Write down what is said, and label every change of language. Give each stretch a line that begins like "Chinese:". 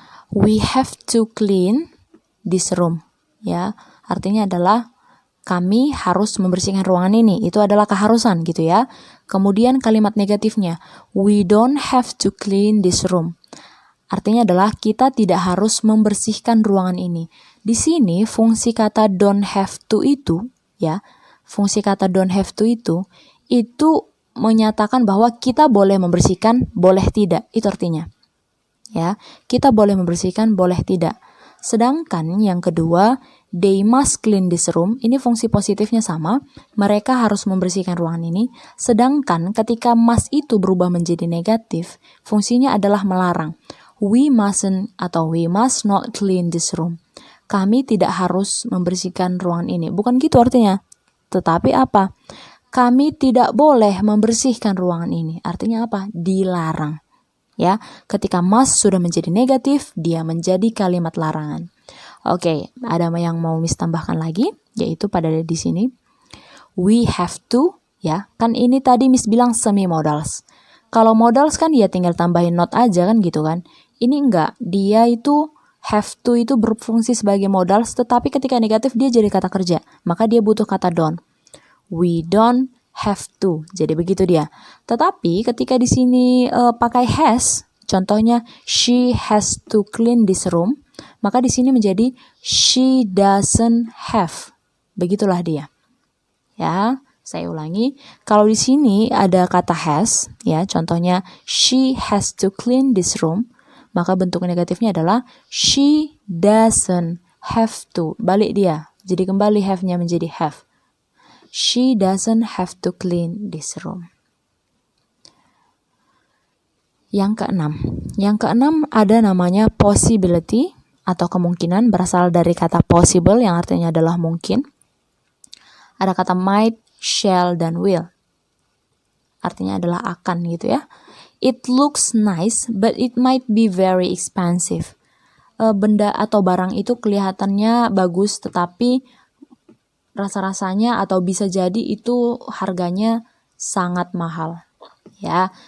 English: We have to clean this room, ya.
Indonesian: Artinya adalah kami harus membersihkan ruangan ini. Itu adalah keharusan gitu ya. Kemudian kalimat negatifnya,
English: we don't have to clean this room.
Indonesian: Artinya adalah kita tidak harus membersihkan ruangan ini. Di sini fungsi kata don't have to itu, ya, fungsi kata don't have to itu menyatakan bahwa kita boleh membersihkan, boleh tidak. Itu artinya. Ya, kita boleh membersihkan, boleh tidak. Sedangkan yang kedua,
English: they must clean this room,
Indonesian: ini fungsi positifnya sama, mereka harus membersihkan ruangan ini. Sedangkan ketika must itu berubah menjadi negatif, fungsinya adalah melarang.
English: We mustn't atau we must not clean this room.
Indonesian: Kami tidak harus membersihkan ruangan ini. Bukan gitu artinya. Tetapi apa? Kami tidak boleh membersihkan ruangan ini. Artinya apa? Dilarang. Ya, ketika must sudah menjadi negatif, dia menjadi kalimat larangan. Oke, ada yang mau Miss tambahkan lagi, yaitu pada di sini.
English: We have to,
Indonesian: ya, kan ini tadi Miss bilang semi modals. Kalau modals kan ya tinggal tambahin not aja kan gitu kan. Ini enggak, dia itu have to itu berfungsi sebagai modals, tetapi ketika negatif dia jadi kata kerja, maka dia butuh kata don't.
English: We don't have to,
Indonesian: jadi begitu dia. Tetapi ketika di sini pakai has, contohnya
English: she has to clean this room,
Indonesian: maka di sini menjadi
English: she doesn't have.
Indonesian: Begitulah dia. Ya, saya ulangi. Kalau di sini ada kata has, ya, contohnya
English: she has to clean this room,
Indonesian: maka bentuk negatifnya adalah
English: she doesn't have to.
Indonesian: Balik dia. Jadi kembali have-nya menjadi have.
English: She doesn't have to clean this room.
Indonesian: Yang keenam ada namanya possibility atau kemungkinan, berasal dari kata possible yang artinya adalah mungkin. Ada kata might, shall, dan will. Artinya adalah akan gitu ya.
English: It looks nice but it might be very expensive.
Indonesian: Benda atau barang itu kelihatannya bagus tetapi rasa-rasanya atau bisa jadi itu harganya sangat mahal. Ya.